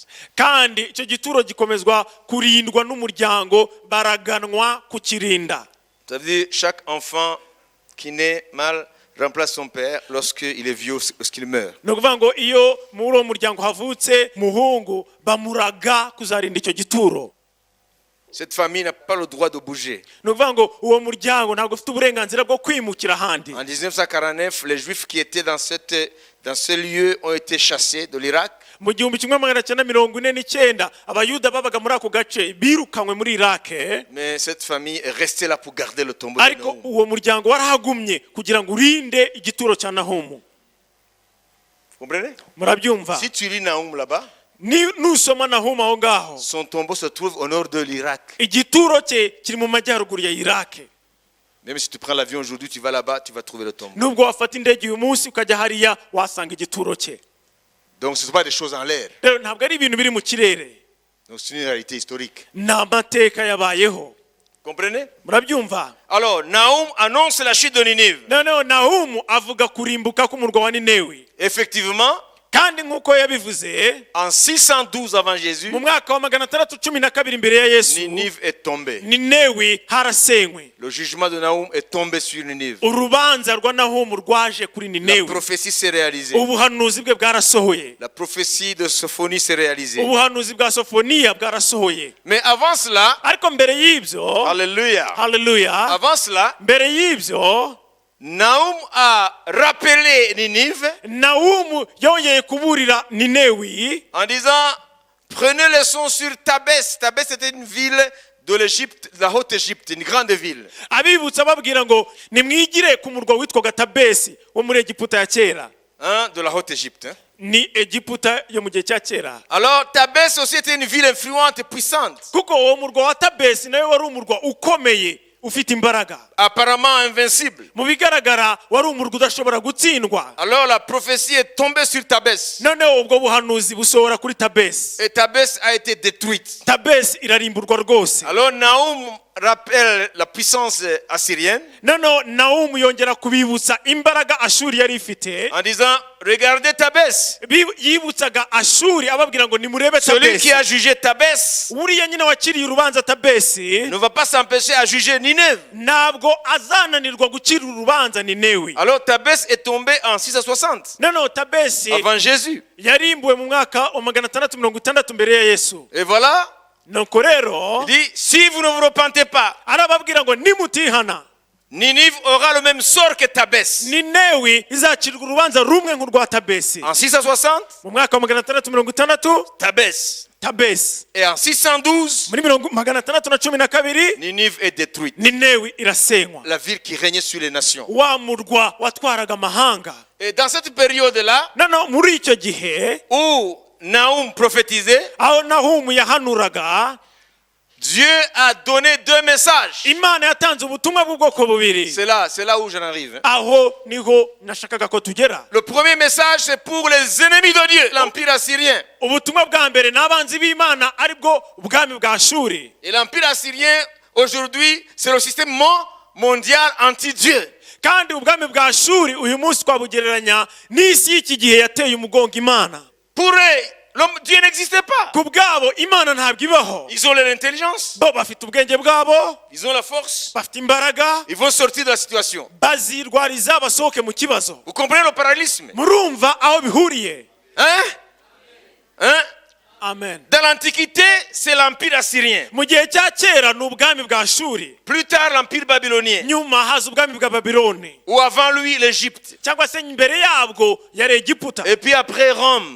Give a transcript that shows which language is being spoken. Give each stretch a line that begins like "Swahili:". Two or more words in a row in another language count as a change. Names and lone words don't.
Kinyarwanda: Kandi icyo gituro gikomezwa kurindwa n'umuryango baraganwa kukirinda.
French: Ça veut dire chaque enfant qui naît mal remplace son père lorsqu'il est vieux, lorsqu'il meurt.
Kinyarwanda: Ni ukuvuga ngo iyo muri uwo muryango havutse muhungu bamuraga kuzarinda icyo gituro.
French: Cette famille n'a pas le droit de bouger.
Kinyarwanda: Ni ukuvuga ngo uwo muryango ntabwo ufite uburenganzira bwo kwimukira ahandi.
French: En 1949, les Juifs qui étaient dans ce lieu ont été chassés de l'Irak.
Kinyarwanda: Mu 1949 abayuda babaga muri ako gace birukanywe muri Irake.
French: Mais cette famille est restée là pour garder le tombeau de
Kinyarwanda: Ariko
French: Nahum.
Kinyarwanda: uwo muryango warahagumye kugira ngo urinde igituro cya Nahumu.
French: Vous comprenez?
Kinyarwanda: Murabyumva?
French: Si tu lis Nahum là-bas,
Kinyarwanda: nusoma Nahumu aho ngaho,
French: son tombeau se trouve au nord de l'Irak.
Kinyarwanda: igituro cye kiri mu majyaruguru ya Iraq.
French: Même si tu prends l'avion aujourd'hui, tu vas là-bas, tu vas trouver le tombeau.
Kinyarwanda: Nubwo wafata indege uyu munsi ukajya hariya wasanga igituro cye.
French: Donc ce ne sont pas des choses en l'air.
Kinyarwanda: Rero ntabwo ari ibintu biri mu kirere,
French: Donc c'est une réalité historique.
Kinyarwanda: ni amateka yabayeho.
French: Comprenez?
Kinyarwanda: Murabyumva?
French: Alors, Nahum annonce la chute de Ninive.
Kinyarwanda: Noneho Nahumu avuga kurimbuka k'umurwa wa Ninewi.
French: Effectivement,
Kinyarwanda: Kandi nk'uko yabivuze,
French: en 612 avant Jésus,
Kinyarwanda: mu mwaka wa 612 imbere ya Yesu,
French: Ninive est tombée.
Kinyarwanda: Ninewi harasenywe.
French: Le jugement de Nahum est tombé sur Ninive.
Kinyarwanda: Urubanza rwa Nahumu rwaje kuri
French: La
Kinyarwanda: Ninewi.
French: prophétie s'est réalisée.
Kinyarwanda: Ubuhanuzi bwe bwarasohoye.
French: La prophétie de Sophonie s'est réalisée.
Kinyarwanda: Ubuhanuzi bwa Sofoniya bwarasohoye.
French: Mais avant cela,
Kinyarwanda: Ariko mbere y'ibyo,
French: alléluia,
Kinyarwanda: haleluya,
French: avant cela,
Kinyarwanda: mbere y'ibyo
French: Nahum a rappelé Ninive
Kinyarwanda: Nahumu yongeye kuburira Ninewi
French: en disant, prenez leçon sur Tabès. Tabès était une ville de l'Égypte, de la haute Égypte, une grande ville.
Kinyarwanda: abibutsa babwira ngo nimwigire ku murwa witwaga Tabesi wo muri Egiputa ya kera.
French: Hein, de la haute Égypte. Hein.
Kinyarwanda: Ni Egiputa yo mu gihe cya kera.
French: Alors Tabès aussi était une ville influente et puissante.
Kinyarwanda: Kuko uwo murwa wa Tabesi nawe wari umurwa ukomeye ufite imbaraga.
French: Apparemment invincible.
Kinyarwanda: Mu bigaragara wari umurwa udashobora gutsindwa.
French: Alors la prophétie est tombée sur Tabès.
Kinyarwanda: Noneho ubwo buhanuzi busohora kuri Tabesi.
French: Et Tabès a été détruite.
Kinyarwanda: Tabesi irarimburwa rwose.
French: Alors Nahum rappelle la puissance assyrienne
Kinyarwanda: Noneho Nahumu yongera kubibutsa imbaraga Ashuri yari ifite.
French: en disant, regardez Tabès.
Kinyarwanda: Yibutsaga Ashuri ababwira ngo nimurebe
French: Celui qui
Kinyarwanda: Tabesi.
French: a jugé Tabès
Kinyarwanda: Uriya nyine wakiriye urubanza Tabesi
French: ne va pas s'empêcher à juger Ninive.
Kinyarwanda: ntabwo azananirwa gucira urubanza Ninewi.
French: Alors Tabès est tombé en 660
Kinyarwanda: Noneho Tabesi
French: avant Jésus.
Kinyarwanda: yarimbuwe mu mwaka wa 660 mbere ya Yesu.
French: Et voilà,
Kinyarwanda: Nuko rero
French: il dit, si vous ne vous repentez pas,
Kinyarwanda: arababwira ngo nimutihana
French: Ninive aura le même sort que Tabès.
Kinyarwanda: Ninewi izacirwa urubanza rumwe nk'urwa Tabesi.
French: En 660,
Kinyarwanda: Mu mwaka wa 660
French: Tabès.
Kinyarwanda: Tabesi,
French: Et en 612,
Kinyarwanda: muri 612
French: Ninive est détruite.
Kinyarwanda: Ninewi irasenywa.
French: La ville qui régnait sur les nations.
Kinyarwanda: Wa murwa watwaraga amahanga.
French: Et dans cette période-là,
Kinyarwanda: Noneho muri icyo gihe
French: où Nahum prophétisait,
Kinyarwanda: aho Nahumu yahanuraga,
French: Dieu a donné deux messages.
Kinyarwanda: Imana yatanze ubutumwa bw'ubwoko bubiri.
French: C'est là où j'en arrive.
Kinyarwanda: Aho niho nashakaga ko tugera.
French: Le premier message, c'est pour les ennemis de Dieu, l'empire assyrien.
Kinyarwanda: Ubutumwa bwa mbere n'abanzi b'Imana aribwo ubwami bwa Ashuri.
French: Et l'empire assyrien, aujourd'hui, c'est le système mondial anti-Dieu.
Kinyarwanda: Kandi ubwami bwa Ashuri uyu munsi twabugereranya n'isi y'iki gihe yateye umugongo Imana.
French: Pour eux, Dieu n'existait pas.
Kinyarwanda: Ku bwabo Imana ntabwo ibaho.
French: Ils ont l'intelligence,
Kinyarwanda: Bo bafite ubwenge bwabo,
French: ils ont la force,
Kinyarwanda: bafite imbaraga,
French: ils vont sortir de la situation.
Kinyarwanda: bazirwariza basohoke mu kibazo.
French: Vous comprenez le parallélisme?
Kinyarwanda: Murumva aho bihuriye?
French: Hein? Hein?
Kinyarwanda: Amen.
French: Dans l'Antiquité, c'est l'empire assyrien.
Kinyarwanda: Mu gihe cya kera ni ubwami bwa Ashuri.
French: Plus tard, l'empire babylonien.
Kinyarwanda: Nyuma haza ubwami bwa Babiloni.
French: Ou avant lui, l'Égypte.
Kinyarwanda: Cyangwa se imbere yabwo yari Egiputa.
French: Et puis après, Rome.